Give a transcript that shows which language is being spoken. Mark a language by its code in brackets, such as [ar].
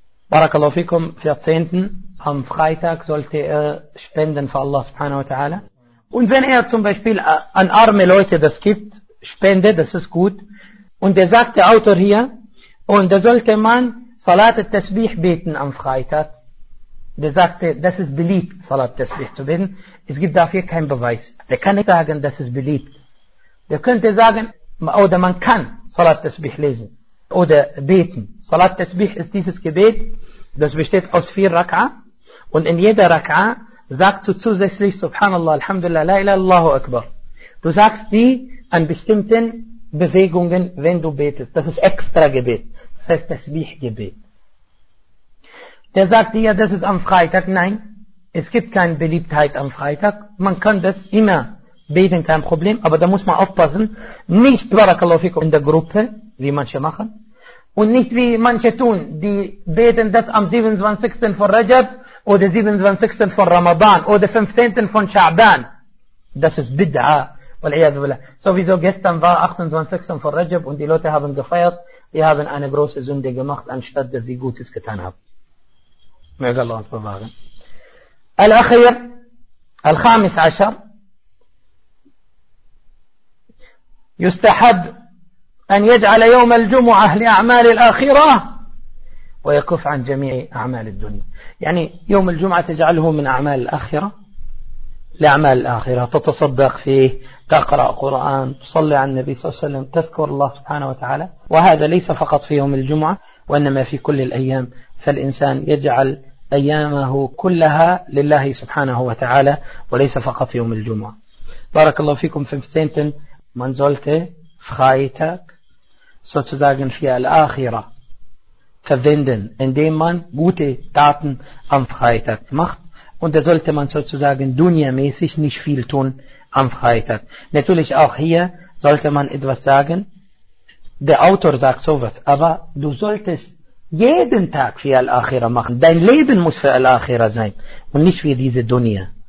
[ar] بارك الله فيكم في [de] zehnten am Freitag sollte er spenden für Allah subhanahu wa ta'ala und wenn er zum Beispiel an arme Leute das gibt spende das ist gut und er sagt der Autor hier und da sollte man Salat al-Tasbih beten am Freitag der sagte das ist beliebt Salat al-Tasbih zu beten es gibt dafür keinen Beweis der kann nicht sagen das ist beliebt Der könnte sagen, oder man kann Salat Tasbih lesen oder beten. Salat Tasbih ist dieses Gebet, das besteht aus 4 Rak'a. Und in jeder Rak'a sagst du zusätzlich, Subhanallah, Alhamdulillah, La ilaha illallahu Akbar. Du sagst die an bestimmten Bewegungen, wenn du betest. Das ist extra Gebet. Das heißt Tasbih Gebet. Der sagt dir, ja, das ist am Freitag. Nein, es gibt keine Beliebtheit am Freitag. Man kann das immer beten kein Problem, aber da muss man aufpassen, nicht in der Gruppe, wie manche machen, und nicht wie manche tun, die beten das am 27. von Rajab oder 27. von Ramadan oder 15. von Sha'ban. Das ist Bid'a. Sowieso gestern war 28. von Rajab und die Leute haben gefeiert, die haben eine große Sünde gemacht, anstatt dass sie Gutes getan haben. Möge Allah uns bewahren. [ar] Al-Akhir, Al-Khamis Ashar, يستحب أن يجعل يوم الجمعة لأعمال الآخرة ويكف عن جميع أعمال الدنيا يعني يوم الجمعة تجعله من أعمال الآخرة لأعمال الآخرة تتصدق فيه تقرأ قرآن تصلي على النبي صلى الله عليه وسلم تذكر الله سبحانه وتعالى وهذا ليس فقط في يوم الجمعة وإنما في كل الأيام فالإنسان يجعل أيامه كلها لله سبحانه وتعالى وليس فقط يوم الجمعة بارك الله فيكم في مستينتن [de] Man sollte Freitag sozusagen für Al-Akhira verwenden, indem man gute Taten am Freitag macht. Und da sollte man sozusagen dunia-mäßig nicht viel tun am Freitag. Natürlich auch hier sollte man etwas sagen. Der Autor sagt sowas, aber du solltest jeden Tag für Al-Akhira machen. Dein Leben muss für Al-Akhira sein und nicht für diese Dunia.